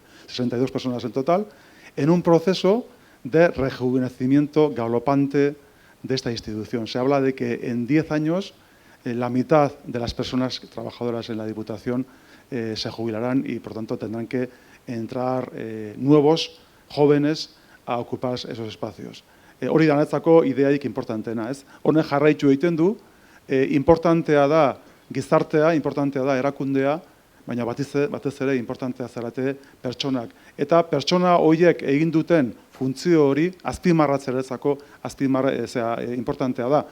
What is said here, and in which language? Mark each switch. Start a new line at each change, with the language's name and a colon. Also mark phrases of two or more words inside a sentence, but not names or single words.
Spanish: 62 personas en total, en un proceso de rejuvenecimiento galopante de esta institución. Se habla de que en 10 años la mitad de las personas trabajadoras en la Diputación se jubilarán y, por tanto, tendrán que entrar nuevos, jóvenes, a ocupar esos espacios.
Basque: Hori danetzako ideaik importanteena, ez? Honek jarraitu egiten du, importantea da gizartea, importantea da erakundea, baina batez ere importantea zarete pertsonak. Eta pertsona horiek egin duten funtzio hori azpimarratzeretzako importantea da.